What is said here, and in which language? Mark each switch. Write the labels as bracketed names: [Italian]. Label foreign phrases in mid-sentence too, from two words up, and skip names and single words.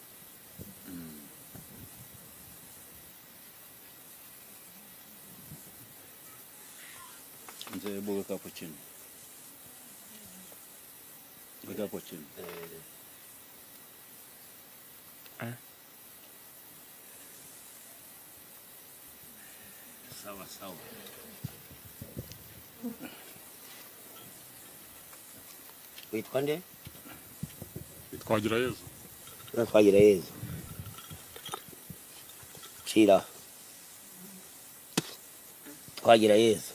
[Swahili] Mzee weka hapo chini. Weka hapo chini. Sawa. [Kinyarwanda] Witwa nde? Twagira Yezu. Twagira Yezu. Cira. Twagira Yezu.